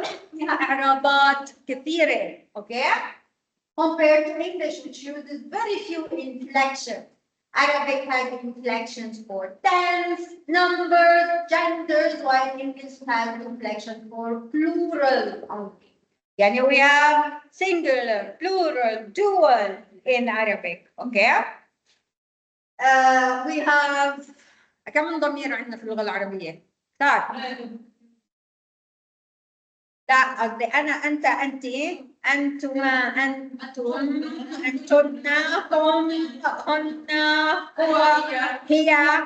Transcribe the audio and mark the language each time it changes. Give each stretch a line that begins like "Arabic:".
Arabic: فيها إعرابات كثيرة, okay?
English: Compared to English, which uses very few inflections. Arabic has inflections for tense, numbers, genders, while English has inflections for plural only. Yani we have singular, plural, dual in Arabic, okay? We have
Arabic: كم ضمير عندنا في اللغة العربية؟ طيب. لا قصدي أنا أنت أنت أنتما أنتم أنتن هم هن هو هي.